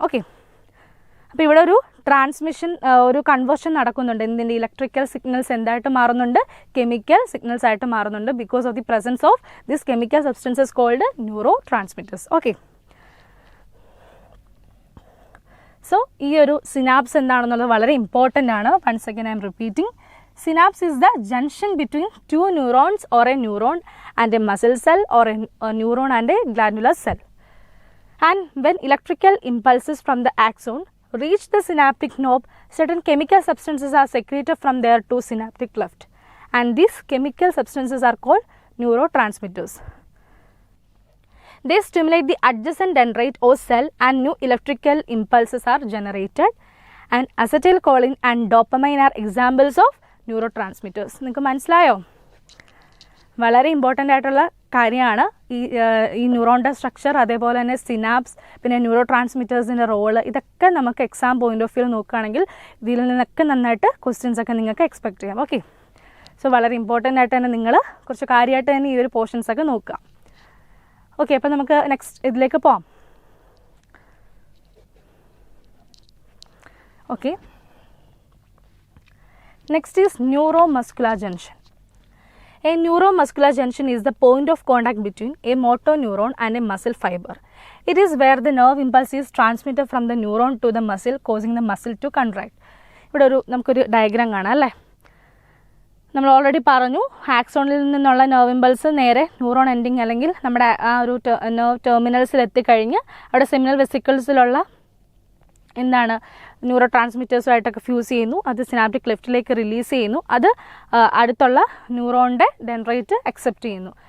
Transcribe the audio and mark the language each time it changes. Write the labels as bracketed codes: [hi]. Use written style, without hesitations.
[ml] Okay, അപ്പോൾ ഇവിടെ ഒരു ഒരു കൺവേർഷൻ നടക്കുന്നുണ്ട്. എന്തിൻ്റെ? ഇലക്ട്രിക്കൽ സിഗ്നൽസ് എന്തായിട്ട് മാറുന്നുണ്ട്? കെമിക്കൽ സിഗ്നൽസ് ആയിട്ട് മാറുന്നുണ്ട്. [en] Because of the presence of this chemical substances called neurotransmitters. [ml] Okay, so ഈ ഒരു സിനാപ്സ് എന്താണെന്നുള്ളത് വളരെ ഇമ്പോർട്ടൻ്റ് ആണ്. [en] Once again I'm repeating. Synapse is the junction between two neurons or a neuron and a muscle cell or a neuron and a glandular cell. And when electrical impulses from the axon reach the synaptic knob, certain chemical substances are secreted from there to synaptic cleft. And these chemical substances are called neurotransmitters. They stimulate the adjacent dendrite or cell and new electrical impulses are generated. And acetylcholine and dopamine are examples of neurotransmitters. [ml] നിങ്ങൾക്ക് മനസ്സിലായോ? വളരെ important ആയിട്ടുള്ള കാര്യമാണ് ഈ ന്യൂറോണിൻ്റെ structure, അതേപോലെ തന്നെ synapse, പിന്നെ neuro ട്രാൻസ്മിറ്റേഴ്സിൻ്റെ role. ഇതൊക്കെ നമുക്ക് [en] exam point of view [ml] നോക്കുകയാണെങ്കിൽ ഇതിൽ നിന്നൊക്കെ നന്നായിട്ട് ക്വസ്റ്റ്യൻസ് ഒക്കെ നിങ്ങൾക്ക് എക്സ്പെക്ട് ചെയ്യാം. ഓക്കെ, സോ വളരെ ഇമ്പോർട്ടൻ്റ് ആയിട്ട് തന്നെ നിങ്ങൾ കുറച്ച് കാര്യമായിട്ട് തന്നെ ഈ ഒരു പോർഷൻസ് ഒക്കെ നോക്കുക. ഓക്കെ, അപ്പോൾ നമുക്ക് നെക്സ്റ്റ് ഇതിലേക്ക് പോവാം. [en] Okay, next is neuromuscular junction. A neuromuscular junction is the point of contact between a motor neuron and a muscle fiber. It is where the nerve impulse is transmitted from the neuron to the muscle, causing the muscle to contract. [ml] ഇവിടെ നമുക്കൊരു diagram കാണാം അല്ലേ. നമ്മൾ already പറഞ്ഞു, ആക്സോണിൽ നിന്നുള്ള nerve impulse നേരെ neuron ending അല്ലെങ്കിൽ നമ്മുടെ ആ ഒരു നെർവ് ടെർമിനൽസിൽ എത്തിക്കഴിഞ്ഞ് അവിടെ സെമിനൽ വെസിക്കിൾസിലുള്ള എന്താണ് ന്യൂറോ ട്രാൻസ്മിറ്റേഴ്സുമായിട്ടൊക്കെ ഫ്യൂസ് ചെയ്യുന്നു. അത് സിനാപ്റ്റിക് ക്ലെഫ്റ്റിലേക്ക് റിലീസ് ചെയ്യുന്നു. അത് അടുത്തുള്ള ന്യൂറോണിൻ്റെ ഡെൻഡ്രൈറ്റ് അക്സെപ്റ്റ് ചെയ്യുന്നു.